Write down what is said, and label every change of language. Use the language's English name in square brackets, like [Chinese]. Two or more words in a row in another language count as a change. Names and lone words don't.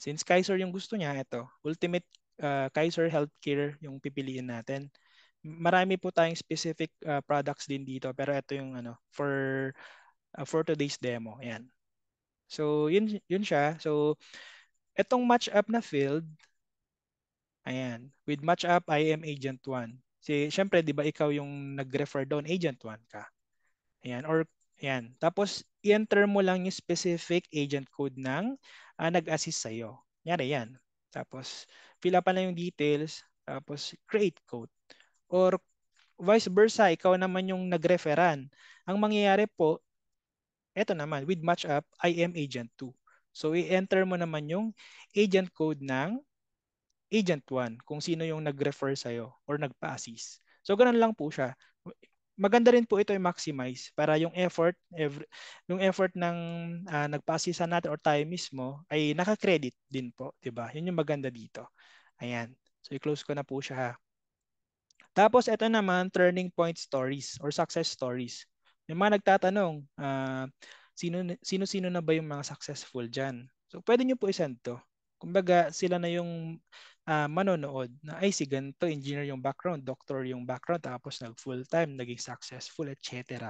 [Filipino] Since Kaiser yung gusto niya, ito. Ultimate Kaiser Healthcare yung pipiliin natin. Marami po tayong specific products din dito, pero ito yung [English] for today's demo. [Filipino] Yan. So yun siya. So itong [English] match up [Filipino] na field, ayan, [English] with match up I am agent 1. [Filipino] Syempre 'di ba ikaw yung nag-refer doon, agent 1 ka. Ayan, or ayan. Tapos i-enter mo lang yung specific agent code ng nag-assist sa iyo. Nyari yan. Tapos [English] fill up [Filipino] na yung details, tapos [English] create code. [Filipino] Or [English] vice versa, [Filipino] ikaw naman yung nag-referan. Ang mangyayari po, eto naman, [English] with match up, I am agent 2. [Filipino] So i-enter mo naman yung [English] agent code [Filipino] ng agent 1 kung sino yung nag-refer sa'yo or nagpa-assist. So ganun lang po siya. Maganda rin po ito i-maximize para yung effort ng nagpa-assist natin or tayo mismo ay naka-credit din po, 'di ba? Yun yung maganda dito. Ayan. So i-close ko na po siya ha. Tapos ito naman, [English] turning point stories or success stories. [Filipino] May mga nagtatanong, sino-sino na ba yung mga successful dyan? So pwede nyo po isend to. Kumbaga sila na yung manonood na ay si ganito, engineer yung background, doctor yung background, tapos nag [English] full time, [Filipino] naging successful, etc.